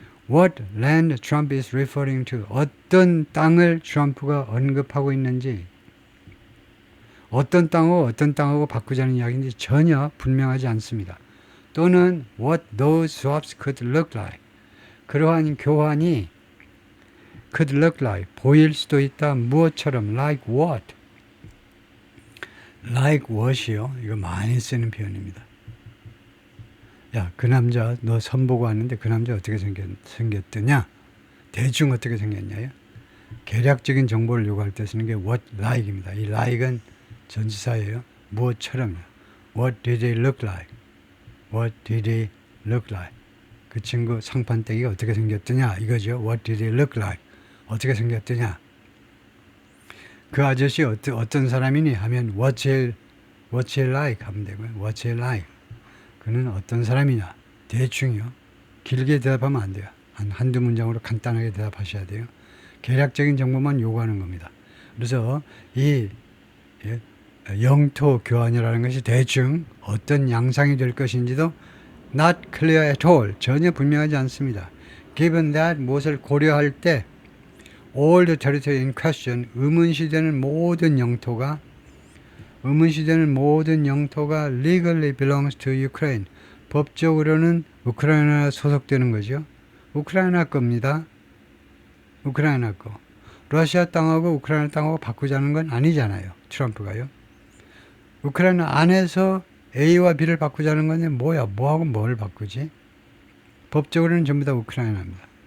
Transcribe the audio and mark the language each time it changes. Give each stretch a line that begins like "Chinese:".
English: What land Trump is referring to.
Korean: 어떤 땅을 트럼프가 언급하고 있는지 어떤 땅하고 바꾸자는 이야기인지 전혀 분명하지 않습니다.
English: 또는 what those swaps could look like.
Korean: 그러한 교환이
English: could look like.
Korean: 보일 수도 있다. 무엇처럼 like what. like what이요. 이거 많이 쓰는 표현입니다. 야, 그 남자 너 선보고 왔는데 그 남자 어떻게 생겼더냐? 대충 어떻게 생겼냐요? 계략적인 정보를 요구할 때 쓰는 게 what like입니다. 이 like은 전치사예요. 무엇처럼요.
English: What did he look like? What did he look like?
Korean: 그 친구 상판떼기가 어떻게 생겼더냐? 이거죠.
English: What did he look like?
Korean: 어떻게 생겼더냐? 그 아저씨 어떤 사람이니? 하면
English: What's he like?
Korean: 하면 되고요.
English: What's he like?
Korean: 그는 어떤 사람이냐? 대충이요. 길게 대답하면 안 돼요. 한두 문장으로 간단하게 대답하셔야 돼요. 계략적인 정보만 요구하는 겁니다. 그래서 이 영토 교환이라는 것이 대충 어떤 양상이 될 것인지도
English: not clear at all.
Korean: 전혀 분명하지 않습니다.
English: Given that
Korean: 무엇을 고려할 때
English: all the territory in question
Korean: 의문시되는 모든 영토가
English: legally belongs to Ukraine.
Korean: 법적으로는 우크라이나 소속되는 거죠. 우크라이나 겁니다. 우크라이나 거. 러시아 땅하고 우크라이나 땅하고 바꾸자는 건 아니잖아요. 트럼프가요. 우크라이나 안에서 A와 B를 바꾸자는 건데 뭐야? 뭐하고 뭘 바꾸지? 법적으로는 전부 다 우크라이나입니다.